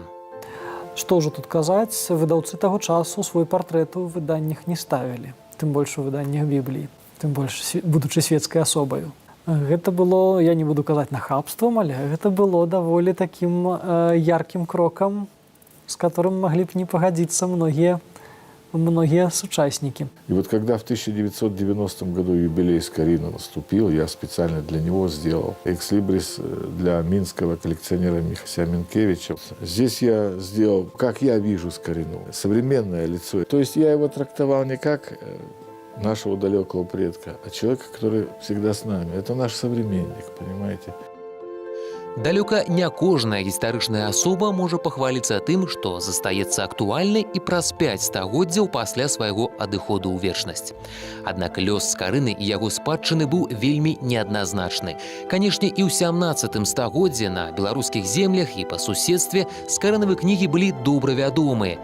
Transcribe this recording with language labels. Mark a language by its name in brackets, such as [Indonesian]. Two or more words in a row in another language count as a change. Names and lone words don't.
[Belarusian] Што ўжо тут казаць, выдаўцы таго часу свой партрэт у выданнях не ставілі, тым больш у выданнях Бібліі, тым больш будучы свецкай асобаю. Гэта было, я не буду казаць нахабствам, але гэта было даволі такім яркім крокам, з которым маглі б не пагадзіцца [Russian] многие сучастники. И вот когда в 1990 году юбилей Скарины наступил, я специально для него сделал экслибрис для минского коллекционера Михася Минкевича. Здесь я сделал, как я вижу Скарину, современное лицо. То есть я его трактовал не как нашего далекого предка, а человека, который всегда с нами. Это наш современник, понимаете? [Belarusian] Далёка не кожная гістарычная асоба можа пахваліцца тым, што застаецца актуальнай і праз 5 стагоддзяў пасля свайго адыходу ў вечнасць. Аднак лёс Скарыны і яго спадчыны быў вельмі неадназначны. Канешне, і ў 17 стагоддзе на беларускіх землях і па суседстве скарынавы кнігі былі добра вядомыя.